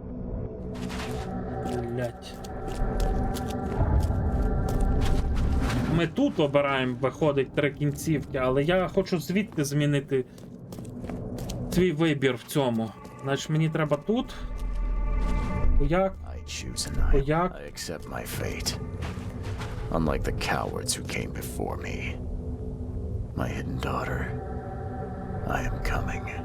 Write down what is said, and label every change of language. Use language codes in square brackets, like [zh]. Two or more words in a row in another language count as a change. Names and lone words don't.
[uk] Блять. ми тут обираємо, виходить 3 кінцівки, але я хочу звідти змінити свій вибір в цьому. Значить, мені треба тут. Як? Як? [en] I accept my fate. Unlike the cowards who came before me. My hidden daughter. I am coming.